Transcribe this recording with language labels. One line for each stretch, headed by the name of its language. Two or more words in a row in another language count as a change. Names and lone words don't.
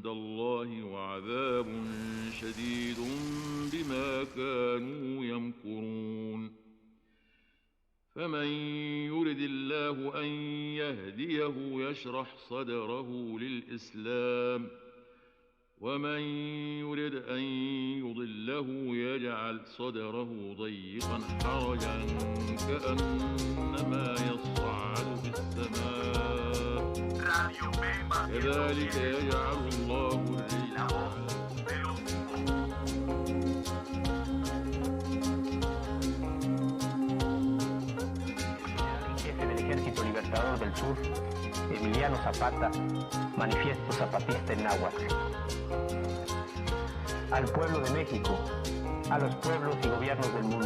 Arabic: الله وعذاب شديد بما كانوا يمكرون فمن يرد الله أن يهديه يشرح صدره للإسلام ومن يرد أن يضله يجعل صدره ضيقا حرجا كأنما يصعد في السماء كذلك يجعل الله الرجل
Spanish: Jefe del Ejército Libertador del Sur, Emiliano Zapata, manifiesto zapatista en náhuatl. Al pueblo de México, a los pueblos y gobiernos del mundo.